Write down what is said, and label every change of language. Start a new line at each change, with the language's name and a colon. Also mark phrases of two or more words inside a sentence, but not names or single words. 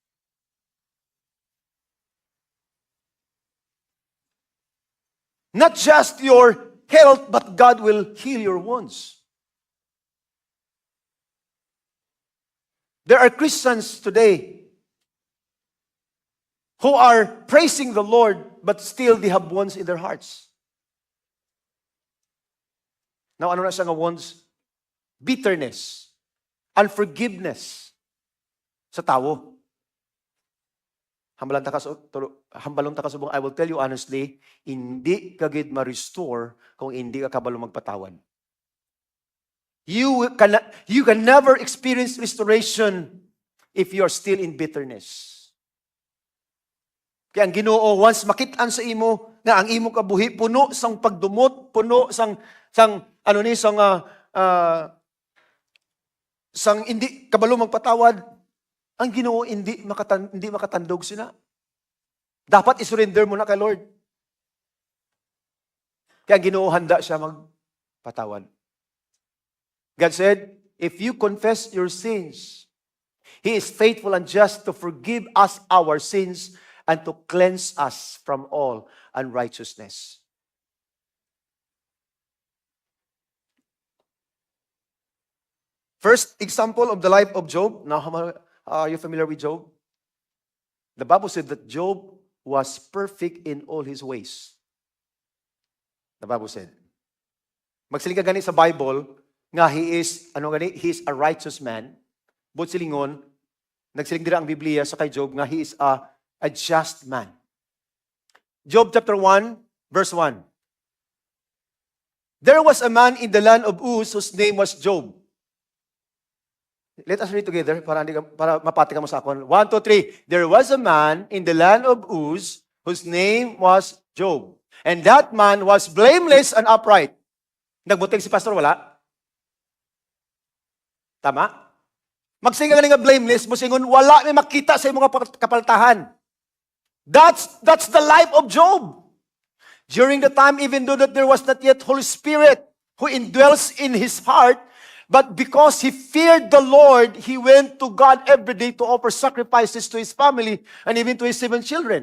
English: Not just your health, but God will heal your wounds. There are Christians today who are praising the Lord, but still they have wounds in their hearts. Now,
Hiligaynon: ano na siya nga wounds?
English: Bitterness, unforgiveness
Hiligaynon: sa tao. Hambalon ta kasubong,
English: I will tell you honestly,
Hiligaynon: hindi ka gid ma-restore kung hindi ka kabalo magpatawad.
English: You can never experience restoration if you are still in bitterness.
Hiligaynon: Kaya ang Ginoo once makitaan sa imo nga ang imo kabuhi puno sang pagdumot, puno sang sang hindi kabalo magpatawad, ang Ginoo hindi makatandog sina. Dapat isurrender mo na kay Lord. Kaya ang Ginoo handa siya magpatawad.
English: God said, if you confess your sins, He is faithful and just to forgive us our sins and to cleanse us from all unrighteousness. First example of the life of Job. Now, are you familiar with Job? The Bible said that Job was perfect in all his ways. The Bible said.
Hiligaynon: Magsiling ka gani sa Bible, nga
English: he is a righteous man.
Hiligaynon: But silingon, nagsiling dira ang Biblia sa kay Job, nga
English: he is a just man. Job chapter 1, verse 1. There was a man in the land of Uz whose name was Job. Let us read together
Hiligaynon: para mapati ka mo sa akon. 1, 2, 3.
English: There was a man in the land of Uz whose name was Job. And that man was blameless and upright.
Hiligaynon: Nagbuting si pastor, wala? Tama? Magsinga nga blameless, musingon, wala may makita sa imong kapaltahan.
English: That's the life of Job. During the time, even though that there was not yet Holy Spirit who indwells in his heart, but because he feared the Lord, he went to God every day to offer sacrifices to his family and even to his 7 children.